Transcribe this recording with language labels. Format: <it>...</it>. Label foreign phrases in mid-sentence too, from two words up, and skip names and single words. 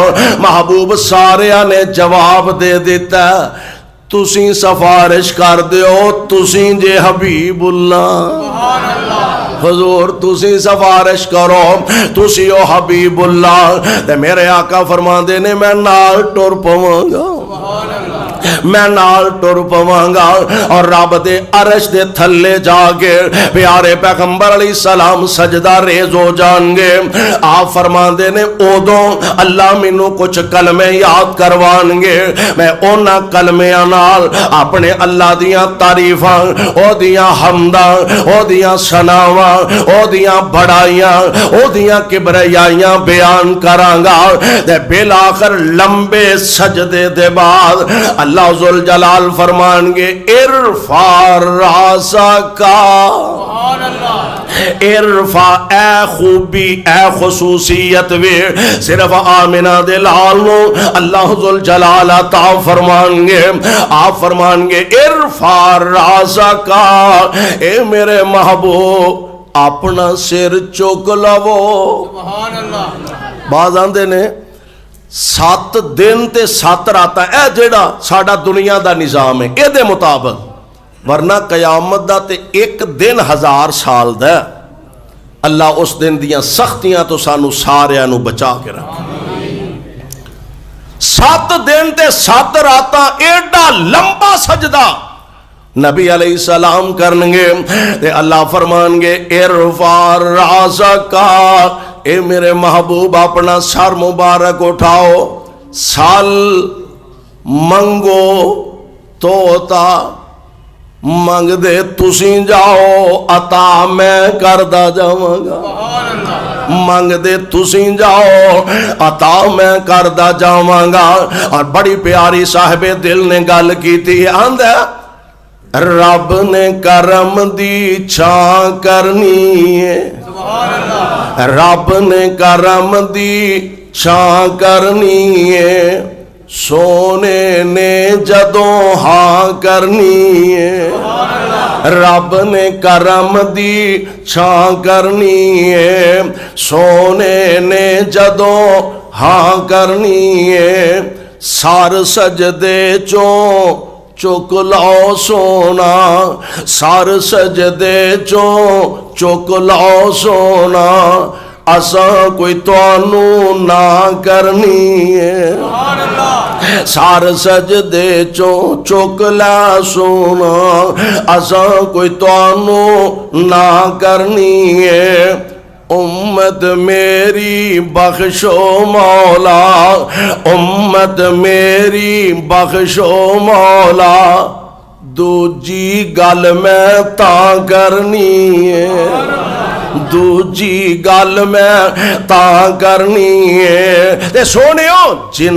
<pa>محبوب سارے نے جواب دے دیتا تسی سفارش کر دیو تسی جے حبیب اللہ. حضور تسی سفارش کرو تسی او حبیب اللہ. تے میرے آقا فرما دینے میں نال ٹر پواں گا, میں نال ٹر پواں گا. اور رب دے عرش دے تھلے جا کے پیارے پیغمبر</pa> <ar>علیہ السلام</ar> <pa>سجدہ ریز ہو جان گے. آپ فرما دینے اودوں اللہ مینوں کچھ کلمے یاد کروان گے. میں اونا کلمیاں نال اپنے اللہ دیاں تعریفاں, او دیاں حمداں, او دیاں ثناواں, او دیاں بڑائیاں, او دیاں کبریائیاں بیان کرانگا. تے بالآخر لمبے سجدے دے بعد اللہ ذوالجلال فرمان گے</pa> <ar>ارفع راسک،</ar> <pa>ارفع اے خوبی اے خصوصیت وے صرف آمنہ دے لال نو اللہ ذوالجلال عطا فرمان گے. آپ فرمان گے</pa> <ar>ارفع راسک،</ar> <pa>اے میرے محبوب اپنا سر چک لو. بعض آندے نے 7 دن تے 7 راتاں اے جیڑا ساڈا دنیا دا نظام ہے اے دے مطابق، ورنہ قیامت دا تے 1 دن 1000 سال دا. اللہ اس دن دیاں سختیاں تو سانو ساریاں نو بچا کے رکھے. 7 دن تے 7 راتاں ایڈا لمبا سجدہ نبی</pa> <ar>علیہ السلام</ar> <pa>کرنگے تے اللہ فرمان گے</pa> <ar>ارفع راسک،</ar> <pa>اے میرے محبوب اپنا سر مبارک اٹھاؤ. سال منگو توتا منگ دے تسیں جاؤ عطا میں کردہ جاواں گا. منگ دے تسیں جاؤ عطا میں کردہ جاواں گا. اور بڑی پیاری صاحب دل نے گل کی تھی، آندھا رب نے کرم دی چھان کرنی ہے، رب نے کرم دی چھان کرنی ہے، سونے نے جدوں ہاں کرنی ہے. رب نے کرم دی چھان کرنی ہے، سونے نے جدوں ہاں کرنی ہے. سار سجدے چوں چک لاؤ سونا، سار سجدے چوں چک لاؤ سونا، اساں کوئی توانو نہ کرنی ہے. سار سجدے چوں چک لا سونا، اساں کوئی توانو نہ کرنی ہے. امت میری بخشو مولا، امت میری بخشو مولا، دوجی گل میں تاں کرنی ہے، دوجی گل میں تاں کرنی ہے. تے سونیو جن</pa>